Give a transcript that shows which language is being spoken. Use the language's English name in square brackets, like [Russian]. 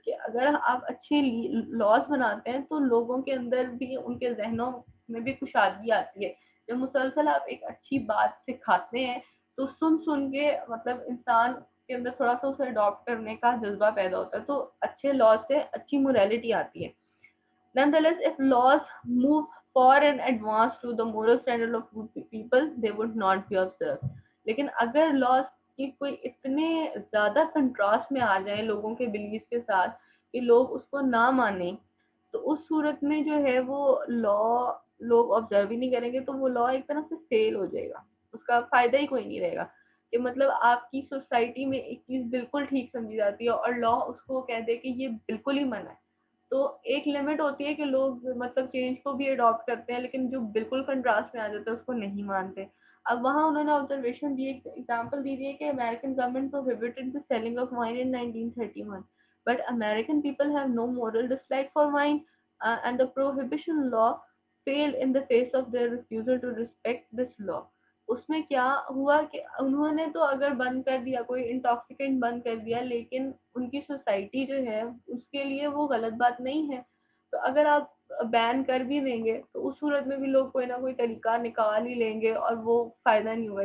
[Urdu] کہ اگر آپ اچھے لاز بناتے ہیں تو لوگوں کے اندر بھی ان کے ذہنوں میں بھی کشادگی آتی ہے. جب مسلسل آپ ایک اچھی بات سکھاتے ہیں تو سن کے مطلب انسان کے اندر تھوڑا سا اسے اڈاپٹ کرنے کا جذبہ پیدا ہوتا ہے, تو اچھے لاز سے اچھی موریلٹی آتی ہے. [English] Nonetheless, if laws move far and advance to the moral standard of people, they would not be observed. [Urdu] لیکن اگر لاز کی کوئی اتنے زیادہ کنٹراسٹ میں آ جائیں لوگوں کے بلیف کے ساتھ کہ لوگ اس کو نہ مانیں تو اس صورت میں جو ہے وہ لا لوگ آبزرو ہی نہیں کریں گے, تو وہ لا ایک طرح سے فیل ہو جائے گا, اس کا فائدہ ہی کوئی نہیں رہے گا. کہ مطلب آپ کی سوسائٹی میں ایک چیز بالکل ٹھیک سمجھی جاتی ہے اور لا اس کو کہہ دے کہ یہ بالکل ہی منع ہے, تو ایک لمٹ ہوتی ہے کہ لوگ مطلب چینج کو بھی اڈاپٹ کرتے ہیں لیکن جو بالکل کنٹراسٹ میں آ جاتا ہے اس کو نہیں مانتے. اب وہاں انہوں نے آبزرویشن دی, ایک ایگزامپل دی ہے کہ American government [English] prohibited the selling of wine in 1931, but American people have no moral dislike for wine, and the prohibition law failed in the face of their refusal to respect this law. [Urdu] اس میں کیا ہوا کہ انہوں نے تو اگر بند کر دیا, کوئی انٹاکسیکینٹ بند کر دیا, لیکن ان کی سوسائٹی جو ہے اس کے لیے وہ غلط بات نہیں ہے. تو اگر آپ بین کر بھی دیں گے تو اس صورت میں بھی لوگ کوئی نہ کوئی طریقہ نکال ہی لیں گے اور وہ فائدہ نہیں ہوگا.